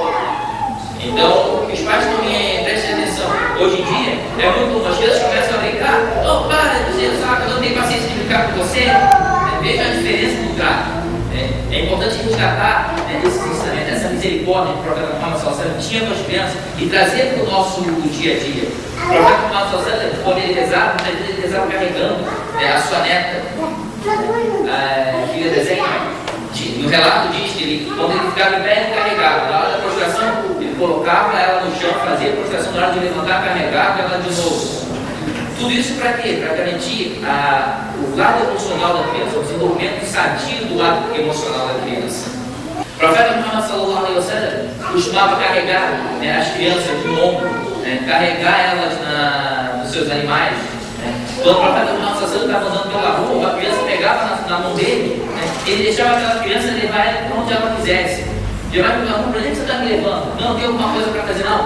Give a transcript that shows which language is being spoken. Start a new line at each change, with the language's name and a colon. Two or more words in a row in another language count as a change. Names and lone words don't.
Portuguese: Então, os pais também prestem atenção. Hoje em dia, é muito comum, as crianças começam a brincar: oh, para de dizer, sabe, eu não tenho paciência de brincar com você. Veja a diferença do trato. É importante resgatar esse ensinamento, essa misericórdia que o profeta Muhammad
Arabic: صلى الله عليه وسلم
Portuguese: tinha com as crianças e trazer para o nosso dia a dia. O profeta Muhammad
Arabic: صلى الله عليه وسلم,
Portuguese: quando ele rezava, muitas vezes ele rezava carregando a sua neta, filha de Zainab. No relato diz que ele, quando ele ficava em pé, ele carregava. Na hora da prostração, ele colocava ela no chão, fazia a prostração. Na hora de levantar, carregava ela de novo. Tudo isso para quê? Para garantir o lado emocional da criança, o desenvolvimento sadio do lado emocional da criança. O profeta Muhammad Muhammad
Arabic: صلى الله عليه وسلم
Portuguese: costumava carregar, né, as crianças no ombro, né, carregar elas nos seus animais. Quando o profeta Muhammad estava andando pela rua, a criança pegava na mão dele, né, ele deixava aquela criança levar ela para onde ela quisesse. Levar para a rua, para onde você está me levando? Não, tem alguma coisa para fazer, não.